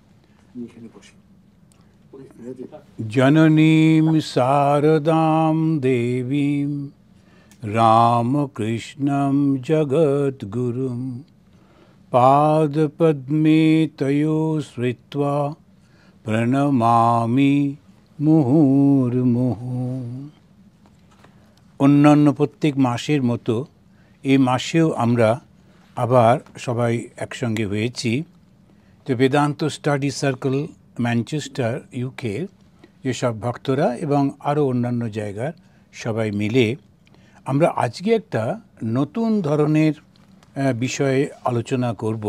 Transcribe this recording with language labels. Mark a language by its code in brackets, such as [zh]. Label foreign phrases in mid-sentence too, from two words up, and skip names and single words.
[sa] जननीं शारदां देवीं रामकृष्णं जगद्गुरुं पादपद्मे तयो श्रित्वा प्रणमामि मुहुर्मुहुः। [bn] অন্যান্য প্রত্যেক মাসের মতো এই মাসেও আমরা আবার সবাই একসঙ্গে হয়েছি। তো বেদান্ত স্টাডি সার্কেল ম্যানচেস্টার ইউকে যেসব ভক্তরা এবং আরও অন্যান্য জায়গার সবাই মিলে আমরা আজকে একটা নতুন ধরনের বিষয়ে আলোচনা করব।